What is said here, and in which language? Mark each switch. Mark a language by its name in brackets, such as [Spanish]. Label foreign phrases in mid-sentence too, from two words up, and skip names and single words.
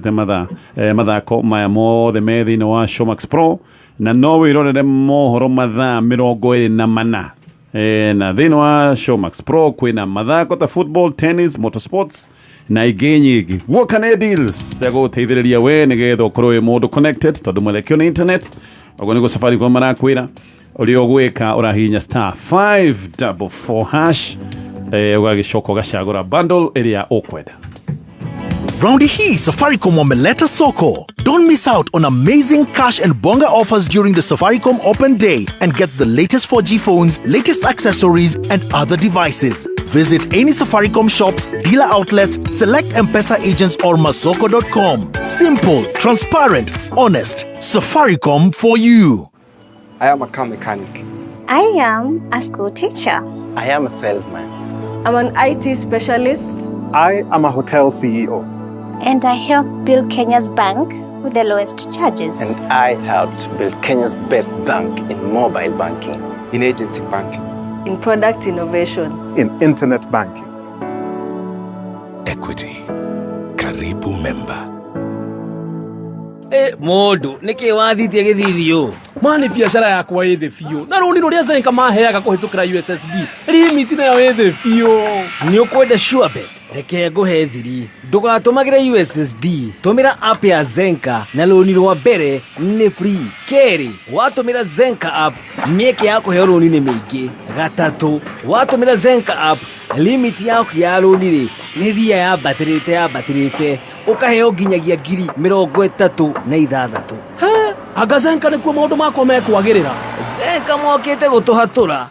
[Kikuyu] wendete mathako maya mothe me thĩinĩ wa Showmax Pro na no wĩrorere mohoro mathaa 24 na thĩinĩ wa Showmax Pro kwĩna mathako ta [English] football, tennis, motorsports [Kikuyu] na ingĩ nyingĩ guoka nĩ deals cia gũgũteithĩrĩria we nĩgetha ũkorwo wĩ mũndũ connected tondũ mwelekeo nĩ internet ũguo nĩguo Safaricom marakwĩra ũrĩa ũgwĩka ũrahihinya *544# ũgagĩcoka ũgacagũra bundle ĩrĩa ũkwenda. [Swahili] Raundi hii Safaricom wameleta soko. [English] Don't miss out on amazing cash and bonga offers during the Safaricom Open Day and get the latest 4G phones, latest accessories and other devices. Visit any Safaricom shops, dealer outlets, select M-Pesa agents or masoko.com. Simple, transparent, honest. Safaricom for you. I am a car mechanic. I am a school teacher. I am a salesman. I'm an IT specialist. I am a hotel CEO. And I help build Kenya's bank with the lowest charges. And I helped build Kenya's best bank in mobile banking, in agency banking, in product innovation, in internet banking. Equity. Karibu member. [Kikuyu] Modu niki wathitie githithio mani biashara yakwa ithi fio na runi ruria Zenka maheaga kuhitukira [English] USSD limit [Kikuyu] nayo ithi fio ni ukwenda [English] sure bet [Kikuyu] reke nguhe thiri ndugatumagire USSD tumira app ya Zenka na runi rwa mbere ni free keri watumira Zenka app mieke ya kuhe runi ni mingi gatatu watumira Zenka [English] app limit [Kikuyu] yaku ya runi ri ni thia ya batirite ukaheo nginyagia 36,000 anga Zenka nikuo maundu makwa mekwagirira Zenka mokite gutuhatura.